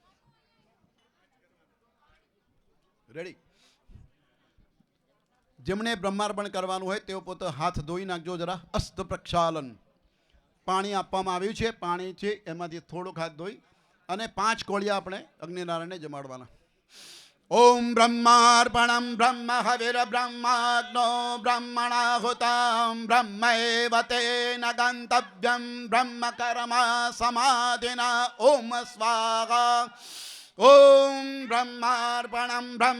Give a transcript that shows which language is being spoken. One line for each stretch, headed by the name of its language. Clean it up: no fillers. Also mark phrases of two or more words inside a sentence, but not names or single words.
Gujarati: રેડી જેમણે બ્રહ્માર્પણ કરવાનું હોય તેઓ પોતે હાથ ધોઈ નાખજો જરા અસ્ત પ્રક્ષાલન પાણી આપવામાં આવ્યું છે પાણી છે એમાંથી થોડુંક હાથ ધોઈ અને 5 કોળિયા આપણે અગ્નિનારાયણને જમાડવાના
Sanskrit: ओम ब्रह्मार्पणं ब्रह्म हविर ब्रह्माग्नो ब्रह्मणाहुतं ब्रह्मैव तेन गन्तव्यं ब्रह्म कर्म समाधिना ओम स्वाहा ओम ब्रह्मार्पणं ब्रह्म